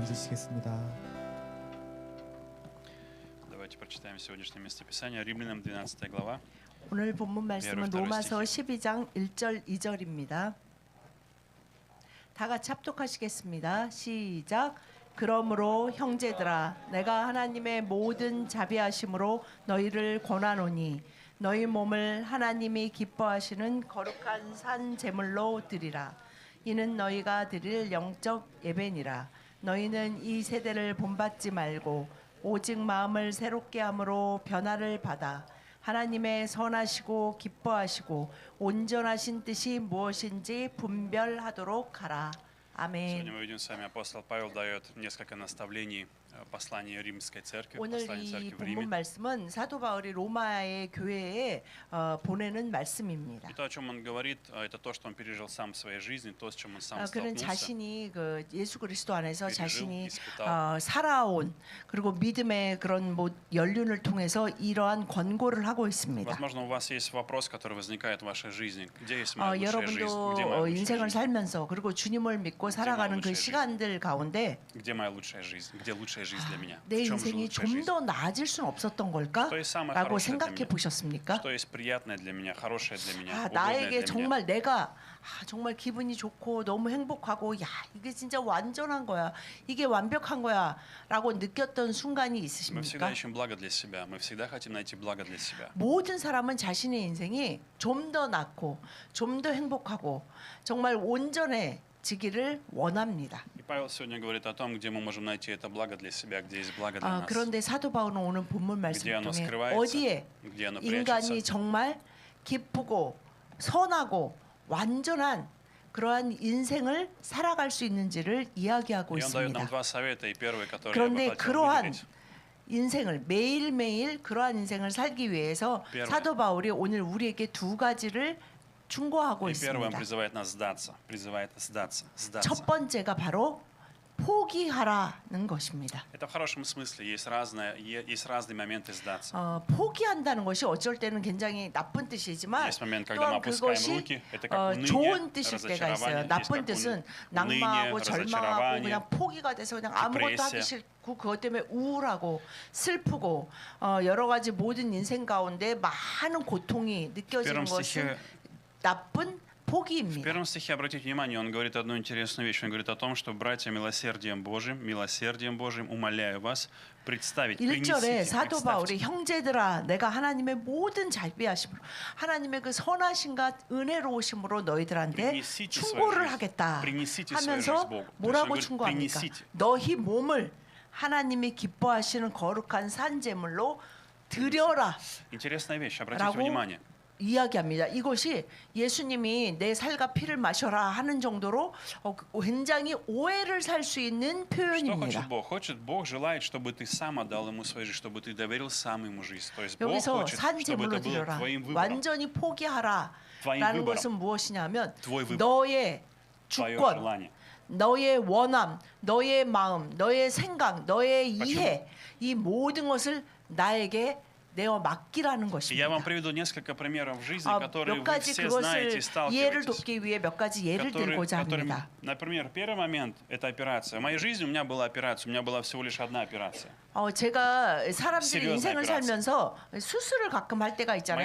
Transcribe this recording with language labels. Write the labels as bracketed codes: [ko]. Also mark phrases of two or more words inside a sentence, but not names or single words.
[ko] 주시겠습니다. [ru] Давайте прочитаем сегодняшнее местописание. Римлянам 12 глава. [ko] 오늘 본문 말씀은 로마서 12장 1절 2절입니다. 다 같이 합독하시겠습니다. 시작. 그러므로 형제들아 내가 하나님의 모든 자비하심으로 너희를 권하노니 너희 몸을 하나님이 기뻐하시는 거룩한 산 제물로 드리라. 이는 너희가 드릴 영적 예배니라. 너희는 이 세대를 본받지 말고 오직 마음을 새롭게 함으로 변화를 받아 하나님의 선하시고 기뻐하시고 온전하신 뜻이 무엇인지 분별하도록 하라. 아멘. [ru] Сегодня мы видим с вами, апостол Павел дает несколько наставлений посланию римской церкви, [ko] 오늘 [ru] посланию [ko] 이 [ru] церкви в [ko] 본문 [ru] Риме. [ko] 말씀은 사도 바울이 로마의 교회에 보내는 말씀입니다. [ru] И то, о чем он говорит, это то, что он пережил сам в своей жизни, то, с чем он сам [ko] 그는 [ru] столкнулся. [ko] 자신이 그 예수 그리스도 안에서 [ru] пережил, [ko] 자신이 [ru] испытал. [ko] 살아온 그리고 믿음의 그런 뭐 연륜을 통해서 이러한 권고를 하고 있습니다. [ru] Возможно, у вас есть вопрос, который возникает в вашей жизни. Где есть моя лучшая жизнь? Где моя [ko] 여러분도 [ru] лучшая [ko] 인생을 [ru] жизнь? [ko] 살면서 그리고 주님을 믿고 살아가는 그 시간들 가운데 [ru] Где моя лучшая жизнь? Где лучшая жизнь для меня? [ko] 내 [ru] В чем же [ko] 인생이 [ru] лучшая [ko] 좀 [ru] жизнь? [ko] 더 나아질 수는 없었던 걸까? [ru] Что есть самое [ko] 라고 [ru] хорошее для [ko] 생각해 [ru] меня? [ko] 보셨습니까? [ru] Что есть приятное для меня, хорошее для меня, [ko] 아, [ru] угодное [ko] 나에게 [ru] для меня? [ko] 정말 내가 정말 기분이 좋고 너무 행복하고 야 이게 진짜 완전한 거야 이게 완벽한 거야 라고 느꼈던 순간이 [ru] Мы всегда [ko] 있으십니까? [ru] ищем благо для себя. Мы всегда хотим найти благо для себя. [ko] 모든 사람은 자신의 인생이 좀 더 낫고 좀 더 행복하고 정말 온전해지기를 원합니다. [ru] И Павел сегодня говорит о том, где мы можем найти это благо для себя, где есть благо для нас. [ko] 그런데 사도 바울은 오늘 본문 말씀 [ru] где оно [ko] 통해 [ru] скрывается, [ko] 어디에 [ru] где оно [ko] 인간이 [ru] прячется. [ko] 정말 기쁘고 선하고 완전한 그러한 인생을 살아갈 수 있는지를 이야기하고 [ru] И он дает нам [ko] 있습니다. [ru] два совета, и первый, который я бы [ko] 그런데 [ru] хотел [ko] 그러한 [ru] выделить. [ko] 인생을 매일매일 그러한 인생을 살기 위해서 [ru] первое. [ko] 사도 바울이 오늘 우리에게 두 가지를 충고하고 [ru] И первый, он [ko] 있습니다. [ru] призывает нас сдаться, сдаться. [ko] 첫 번째가 바로 포기하라는 것입니다. [ru] Это в хорошем смысле. Есть разные моменты сдаться. [ko] 포기한다는 것이 어쩔 때는 굉장히 나쁜 뜻이지만 [ru] Есть момент, когда мы [ko] 또한 [ru] опускаем [ko] 그것이 [ru] руки. Это как уныние, [ko] 좋은 뜻일 때가 있어요. [ru] разочарование. Есть [ko] 나쁜 [ru] как [ko] 뜻은 [ru] уныние, [ko] 낙망하고 절망하고 [ru] разочарование, [ko] 그냥 포기가 돼서 그냥 아무것도 하기 [ru] депрессия. [ko] 싫고 그것 때문에 우울하고 슬프고 여러 가지 모든 인생 가운데 많은 고통이 느껴지는 [ru] первом [ko] 것은 [ru] стихе [ko] 나쁜 [ru] В [ko] 포기입니다. [ru] первом стихе, обратите внимание, он говорит одну интересную вещь. Он говорит о том, что, братья, милосердием Божьим, умоляю вас, представить, [ko] 1절에 [ru] принесите, [ko] 사도 바울이 [ru] представьте. [ko] 형제들아 내가 하나님의 모든 자비하심으로 하나님의 그 선하심과 은혜로우심으로 너희들한테 [ru] Принесите свою [ko] 충고를 [ru] жизнь. [ko] 하겠다 [ru] Принесите свою [ko] 하면서 [ru] жизнь Богу. [ko] 뭐라고 [ru] То есть он говорит, [ko] 충고합니까? [ru] принесите. [ko] 너희 몸을 하나님이 기뻐하시는 거룩한 산제물로 드려라 [ru] Интересная вещь, обратите [ko] 라고 [ru] внимание. [ko] 이야기합니다. 이것이 예수님이 내 살과 피를 마셔라 하는 정도로 굉장히 오해를 살 수 있는 [ru] Что [ko] 표현입니다. [ru] хочет Бог? Бог желает, чтобы ты сам отдал Ему свою жизнь, чтобы ты доверил сам Ему жизнь. То есть Бог [ko] 여기서 [ru] хочет, [ko] 산 [ru] чтобы [ko] 제물로 [ru] это было [ko] 드려라. [ru] твоим выбором, [ko] 완전히 포기하라. [ru] твоим [ko] 라는 [ru] выбором, [ko] 것은 무엇이냐면 [ru] твой выбор, [ko] 너의 [ru] твое [ko] 주권, [ru] желание. [ko] 너의 원함, 너의 마음, 너의 생각, 너의 이해 이 모든 것을 나에게 내어 맡기라는 [ru] И я вам [ko] 것입니다. [ru] приведу несколько примеров в жизни, которые [ko] 몇 [ru] вы [ko] 가지 [ru] все знаете и [ko] 그것을 이해를 [ru] сталкиваетесь. [ko] 돕기 위해 몇 가지 예를 들고자 합니다. [ru] Например, первый момент – это операция. В моей жизни у меня была операция, у меня была всего лишь одна операция. [ko] 제가 사람들이 serious 인생을 operation. 살면서 수술을 가끔 할 때가 있잖아요.